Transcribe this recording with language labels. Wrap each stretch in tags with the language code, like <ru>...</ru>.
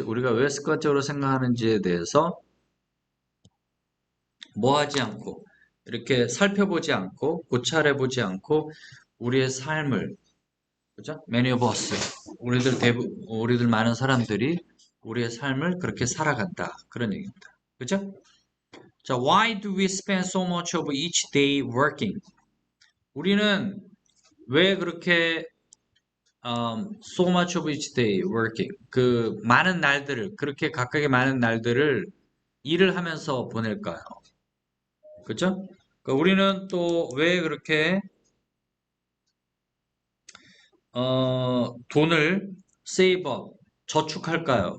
<ko>우리가 왜 습관적으로 생각하는지에 대해서 뭐 하지 않고 이렇게 살펴보지 않고 고찰해 보지 않고 우리의 삶을 그죠?</ko> <en>Many of us.</en> <ko>우리들 많은 사람들이 우리의 삶을 그렇게 살아간다. 그런 얘기입니다. 그죠?</ko> <en>자, why do we spend so much of each day working?</en> <ko>우리는 왜 그렇게</ko> <en>so much of each day working?</en> <ko>그 많은 날들을 그렇게 각각의 많은 날들을 일을 하면서 보낼까요? 그죠? 그러니까 우리는 또 왜 그렇게 돈을 save up, 저축할까요?</ko>